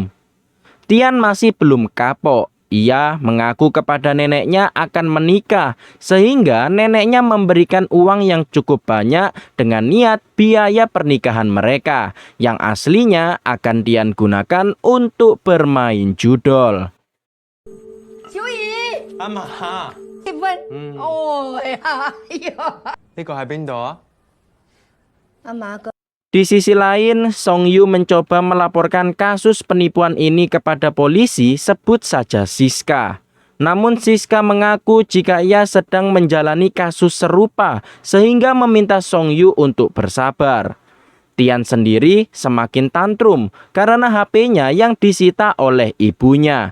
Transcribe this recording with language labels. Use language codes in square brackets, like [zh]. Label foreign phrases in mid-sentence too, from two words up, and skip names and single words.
[id] Tian masih belum kapok. Ia mengaku kepada neneknya akan menikah sehingga neneknya memberikan uang yang cukup banyak dengan niat biaya pernikahan mereka yang aslinya akan Tian gunakan untuk bermain judol. [yue] 小儀，阿嫲，結婚，哦呀，哎呀，呢個喺邊度啊？阿嫲個 [id] Di sisi lain, Song Yu mencoba melaporkan kasus penipuan ini kepada polisi, sebut saja Siska. Namun Siska mengaku jika ia sedang menjalani kasus serupa sehingga meminta Song Yu untuk bersabar. Tian sendiri semakin tantrum karena HP-nya yang disita oleh ibunya.